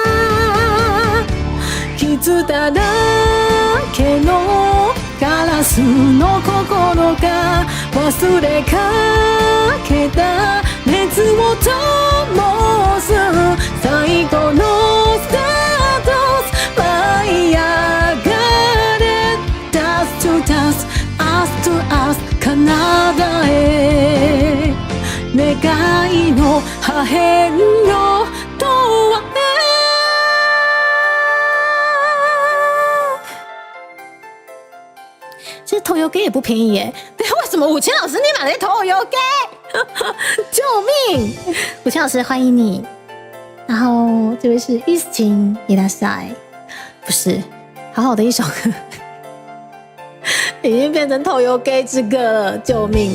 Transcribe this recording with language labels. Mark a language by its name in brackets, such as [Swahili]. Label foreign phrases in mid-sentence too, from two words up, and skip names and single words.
[Japanese] 傷だらけのガラスの心が忘れかけた熱を灯す最後のスタート舞い上がれ [English] Dust to dust Us to us [Japanese] 彼方へ願いの破片よとは [Chinese] 其实头油给也不便宜耶，对，为什么5000老师你买了头油给？救命！5000老师欢迎你。然后这位是伊斯琴伊拉塞，不是，好好的一首歌，已经变成头油给之歌了，救命！